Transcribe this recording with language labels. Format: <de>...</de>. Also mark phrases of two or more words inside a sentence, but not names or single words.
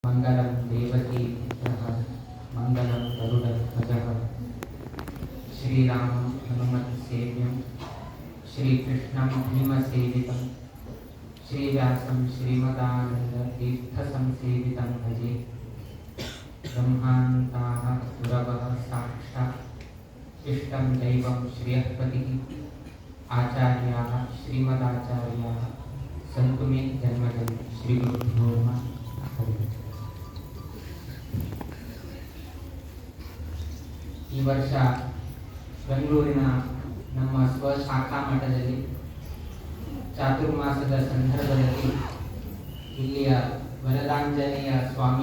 <sa>मंगलम देवकी पुत्रः मंगलम गरुडध्वजः श्रीरामं हनुमत्सेव्यं श्रीकृष्णं भीमसेवितं श्रीव्यासं श्रीमदानन्दतीर्थसंसेवितं भजे। ब्रह्मान्ताः गुरवः साक्षात् इष्टं दैवं श्रियःपतिः आचार्याः श्रीमदाचार्याः सन्तु मे जन्मजन्म। श्रीगुरुभ्यो नमः।</sa> <kn>ಈ ವರ್ಷ ಬೆಂಗಳೂರಿನ ನಮ್ಮ ಸ್ವಶಾಖಾ ಮಠದಲ್ಲಿ ಚಾತುರ್ಮಾಸದ ಸಂದರ್ಭದಲ್ಲಿ ಇಲ್ಲಿಯ ವರದಾಂಜನೇಯ ಸ್ವಾಮಿ</kn>